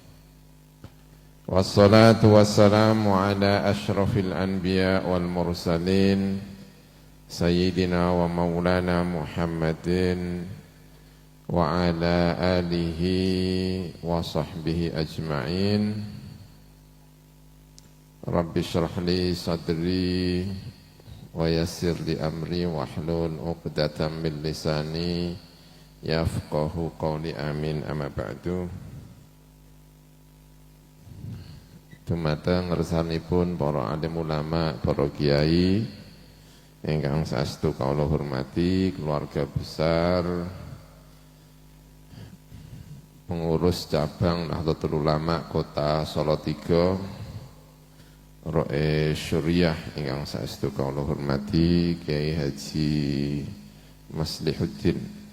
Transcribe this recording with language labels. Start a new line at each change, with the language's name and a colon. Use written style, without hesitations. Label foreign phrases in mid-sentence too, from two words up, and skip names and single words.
Arabic: والصلاة والسلام على أشرف الأنبياء والمرسلين سيدنا ومولانا محمد وعلى آله وصحبه أجمعين. رب اشرح لي صدري ويسر لي أمري واحلل عقدة من لساني يفقهوا قولي، آمين. أما بعد.
Javanese: Dumateng ngersanipun para alim ulama, para kiai ingkang saestu kawula hormati,
Indonesian: keluarga besar pengurus cabang Nahdlatul Ulama Kota Salatiga,
Javanese: Roe Syuriah ingkang saestu kawula hormati, Kiai Haji Maslihuddin,